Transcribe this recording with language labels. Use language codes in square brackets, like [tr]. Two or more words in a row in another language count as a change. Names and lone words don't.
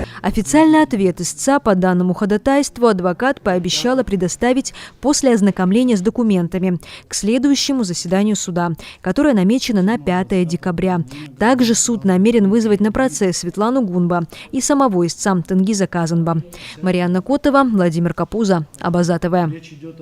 [ru] Официальный ответ истца по данному ходатайству адвокат пообещала предоставить после ознакомления с документами к следующему заседанию суда, которое намечено на 5 декабря. Также суд намерен вызвать на процесс Светлану Гунба и самого истца Тенгиза Казанба. Марианна Котова, Владимир Капуза, Абаза ТВ.